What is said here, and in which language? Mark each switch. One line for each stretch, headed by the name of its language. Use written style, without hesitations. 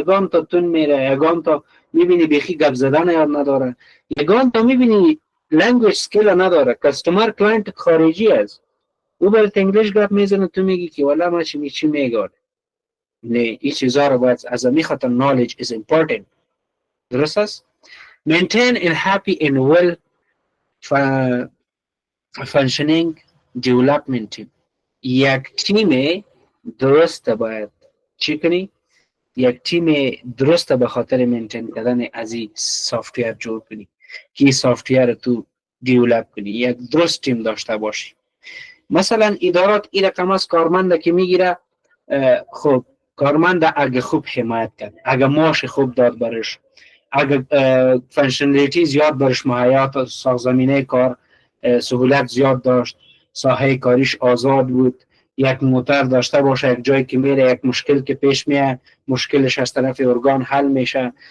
Persian: یگان تا تون میره، یگان تا میبینی بیخی گپ زدن یاد نداره، یگان تا میبینی لنگویج سکیل نداره. کاستومر کلاینت خارجی است، او برات انگلیش گپ میزنه، تو میگی که والا ما چی میگه. نه، این چیزا رو باید از می خاطر
English: knowledge is important.
Persian: درست است؟
English: maintain a happy and well functioning development team.
Persian: یک تیم درست باید چی کنی؟ یک تیم درست به خاطر مینتین کردن از این سافتویر جور کنی که سافتویر تو دیولپ کنی، یک درست تیم داشته باشی. مثلا ادارات این رقم از کارمند که میگیره، خب کارمند اگه خوب حمایت کرد، اگه معاش خوب داد برش، اگه فنکشنالیتی زیاد برش مهیا، ساخت زمینه کار سهولت زیاد داشت، ساحه کاریش آزاد بود، یک موتر داشته باشه، یک جایی که میره یک مشکل که پیش میاد مشکلش از طرف ارگان حل میشه.